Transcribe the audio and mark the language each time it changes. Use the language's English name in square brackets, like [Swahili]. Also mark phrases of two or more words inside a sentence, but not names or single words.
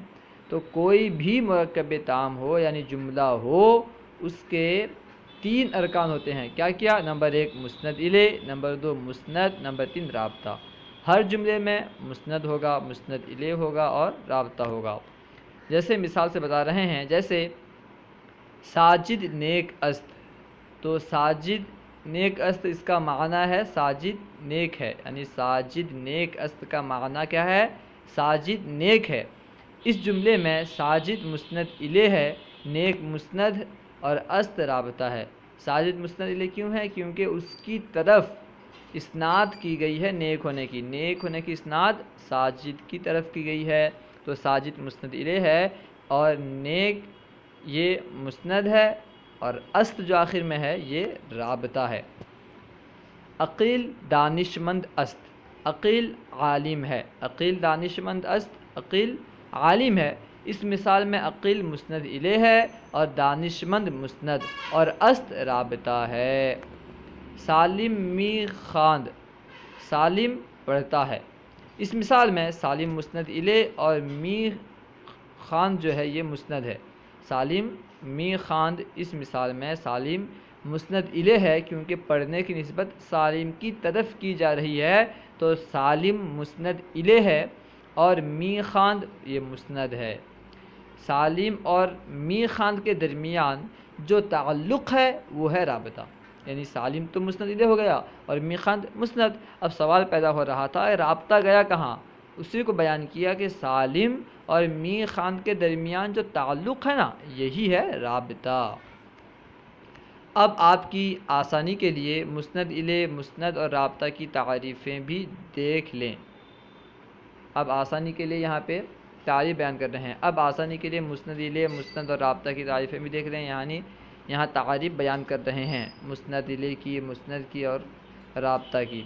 [Urdu] تو کوئی بھی مرکب تام ہو یعنی جملہ ہو، اس کے 3 ارکان ہوتے ہیں۔ کیا کیا؟ نمبر 1 مسند الیہ، نمبر 2 مسند، نمبر 3 رابطہ۔ ہر جملے میں مسند ہوگا، مسند الیہ ہوگا اور رابطہ ہوگا۔ جیسے مثال سے بتا رہے ہیں، جیسے [Persian] ساجد نیک است، [Urdu] تو [Persian] ساجد نیک است [Urdu] اس کا معنی ہے ساجد نیک ہے، یعنی [Persian] ساجد نیک است [Urdu] کا معنی کیا ہے؟ ساجد نیک ہے۔ اس جملے میں ساجد مسند الیہ ہے، نیک مسند اور است رابطہ ہے۔ ساجد مسند الیہ کیوں ہے؟ کیونکہ اس کی طرف اسناد کی گئی ہے نیک ہونے کی، نیک ہونے کی اسناد ساجد کی طرف کی گئی ہے، تو ساجد مسند الیہ ہے، اور نیک یہ مسند ہے، اور است جو آخر میں ہے یہ رابطہ ہے۔ [Persian] عقیل دانشمند است، [Urdu] عقیل عالم ہے، [Persian] عقیل دانشمند است، [Urdu] عقیل عالم ہے۔ اس مثال میں عقیل مسند الیہ ہے اور دانشمند مسند اور است رابطہ ہے۔ [Persian] سالم می خواند، [Urdu] سالم پڑھتا ہے۔ اس مثال میں سالم مسند الیہ اور [Persian] می خواند [Urdu] جو ہے یہ مسند ہے۔ [Persian] سالم می خواند، [Urdu] اس مثال میں سالم مسند الیہ ہے کیونکہ پڑھنے کی نسبت سالم کی طرف کی جا رہی ہے، تو سالم مسند الیہ ہے، اور [Persian] می خواند [Urdu] یہ مسند ہے۔ سالم اور [Persian] می خواند [Urdu] کے درمیان جو تعلق ہے وہ ہے رابطہ، یعنی سالم تو مسند الیہ ہو گیا اور [Persian] می خواند [Urdu] مسند۔ اب سوال پیدا ہو رہا تھا رابطہ گیا کہاں؟ اسی کو بیان کیا کہ سالم اور [Persian] می خواند [Urdu] کے درمیان جو تعلق ہے نا، یہی ہے رابطہ۔ اب آپ کی آسانی کے لیے مسند الیہ، مسند اور رابطہ کی تعریفیں بھی دیکھ لیں۔ اب آسانی کے لیے یہاں پہ تعریف بیان کر رہے ہیں۔ اب آسانی کے لیے مسند الیہ، مسند اور رابطہ کی تعریفیں بھی دیکھ لیں، یعنی یہاں تعریف بیان کر رہے ہیں مسند الیہ کی، مسند کی اور رابطہ کی۔